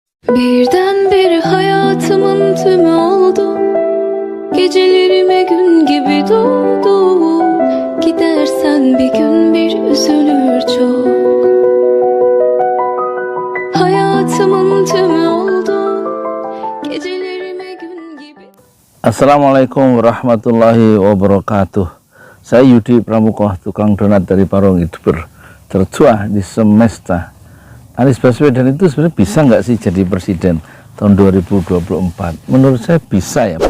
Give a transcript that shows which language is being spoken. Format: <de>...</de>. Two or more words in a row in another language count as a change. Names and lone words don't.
<tr>Birdenbire hayatımın tümü oldu. Gecelerime gün gibi doğdu. Gidersen bir gün bir üzülür çok. Hayatımın tümü oldu. Gecelerime gün gibi.</tr> <ar>السلام عليكم ورحمة الله وبركاته.</ar> <id>Saya Yudi Pramukoh, tukang donat dari Parung, YouTuber tertua di semesta. Anies Baswedan itu sebenarnya bisa nggak sih jadi presiden tahun 2024? Menurut saya bisa ya.</id>